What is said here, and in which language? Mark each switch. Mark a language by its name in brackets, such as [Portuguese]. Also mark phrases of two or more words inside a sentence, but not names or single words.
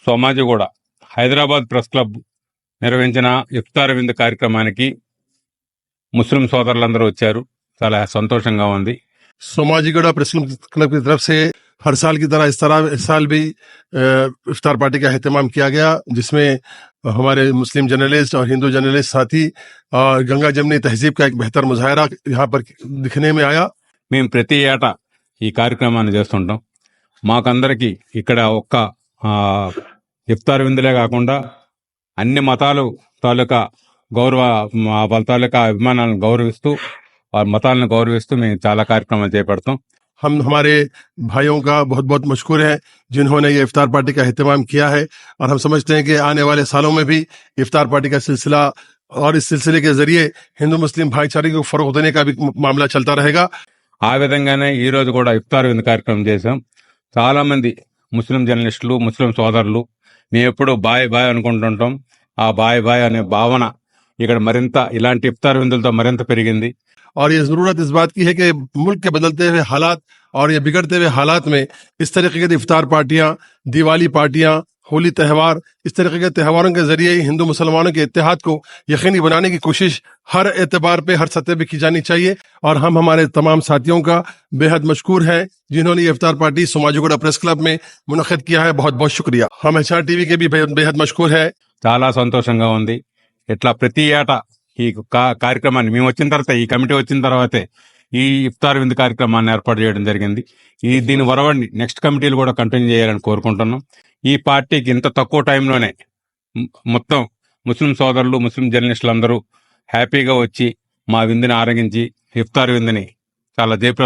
[Telugu] సోమాజిగూడ హైదరాబాద్ [English] press club [Telugu] నిర్వహించిన ఇఫ్తార్ విందు కార్యక్రమానికి ముస్లిం సోదరులందరూ వచ్చారు. చాలా సంతోషంగా ఉంది. [Hindi] सोमाजीगढ़ [English] press club [Hindi] की तरफ से हर साल की तरह इस साल भी इफ्तार पार्टी का एहतमाम किया गया, जिसमें हमारे मुस्लिम जर्नलिस्ट और हिंदू जर्नलिस्ट साथी और गंगा जमनी तहजीब का एक बेहतर मुजाहरा यहाँ पर दिखने में आया. [Telugu] మేము ప్రతి ఏటా ఈ కార్యక్రమాన్ని చేస్తుంటాం. మాకందరికీ ఇక్కడ ఒక్క ఇఫ్తార్ విందులే కాకుండా అన్ని మతాలు తాలూకా గౌరవ వాళ్ళ తాలూకా అభిమానాలను గౌరవిస్తూ और మతాలను గౌరవిస్తూ మేము చాలా కార్యక్రమాలు చేపడతాం. [Hindi] हम हमारे भाइयों का बहुत बहुत मशकूर है जिन्होंने ये इफ्तार पार्टी का एहतमाम किया है, और हम समझते हैं कि आने वाले सालों में भी इफ्तार पार्टी का सिलसिला और इस सिलसिले के जरिए हिंदू मुस्लिम भाईचारे को फरोग देने का भी मामला चलता रहेगा. [Telugu] ఆ విధంగానే ఈ రోజు కూడా ఇఫ్తార్ విందు కార్యక్రమం చేశాం. చాలా మంది ముస్లిం జర్నలిస్టులు, ముస్లిం సోదరులు మేము ఎప్పుడు బాయ్ బాయ్ అనుకుంటుంటాం. ఆ బాయ్ బాయ్ అనే భావన ఇక్కడ మరింత ఇలాంటి ఇఫ్తార్ విందులతో మరింత పెరిగింది. [Hindi] और ये जरूरत इस बात की है कि मुल्क के बदलते हुए हालात और ये बिगड़ते हुए हालात में इस तरीके की इफ्तार पार्टियां, दिवाली पार्टियां, होली त्यौहार, इस तरीके के त्योहारों के जरिए हिंदू मुसलमानों के इत्तेहाद को यकीनी बनाने की कोशिश हर एतबार पे, हर सतह पे की जानी चाहिए. और हम हमारे तमाम साथियों का बेहद मशकूर है जिन्होंने ये इफ्तार पार्टी सोमाजीगुड़ा [English] press club [Hindi] में मुनक्किद किया है. बहुत बहुत शुक्रिया. हम HR TV के भी बेहद मशकूर है. [Telugu] చాలా సంతోషంగా ఉంది. ఇట్లా ప్రతి ఏటా ఈ కార్యక్రమాన్ని మేము వచ్చిన తర్వాత, ఈ కమిటీ వచ్చిన తర్వాతే ఈ ఇఫ్తార్ విందు కార్యక్రమాన్ని ఏర్పాటు చేయడం జరిగింది. దీని వరవడిని [English] next committees [Telugu] కూడా కంటిన్యూ చేయాలని కోరుకుంటున్నాం. ఈ పార్టీకి ఇంత తక్కువ టైంలోనే మొత్తం ముస్లిం సోదరులు, ముస్లిం జర్నలిస్టులు అందరూ హ్యాపీగా వచ్చి మా విందుని ఆరగించి ఇఫ్తార్ విందుని చాలా జయప్రదం చేశారు.